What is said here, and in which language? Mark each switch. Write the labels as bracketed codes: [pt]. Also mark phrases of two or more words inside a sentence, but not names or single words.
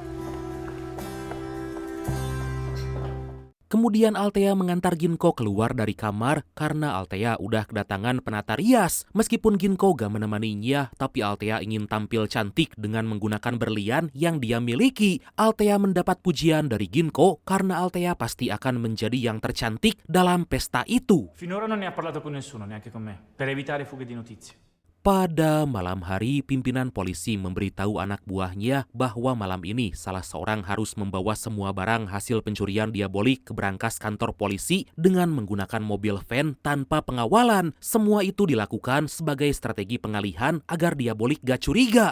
[id] Kemudian Althea mengantar Ginko keluar dari kamar karena Althea udah kedatangan penata rias. Meskipun Ginko gak menemaninya, tapi Althea ingin tampil cantik dengan menggunakan berlian yang dia miliki. Althea mendapat pujian dari Ginko karena Althea pasti akan menjadi yang tercantik dalam pesta itu. [it] Finora non ne ha parlato con nessuno, neanche con me, per evitare fughe di notizie. [id] Pada malam hari, pimpinan polisi memberitahu anak buahnya bahwa malam ini salah seorang harus membawa semua barang hasil pencurian Diabolik ke berangkas kantor polisi dengan menggunakan mobil van tanpa pengawalan. Semua itu dilakukan sebagai strategi pengalihan agar Diabolik gak curiga.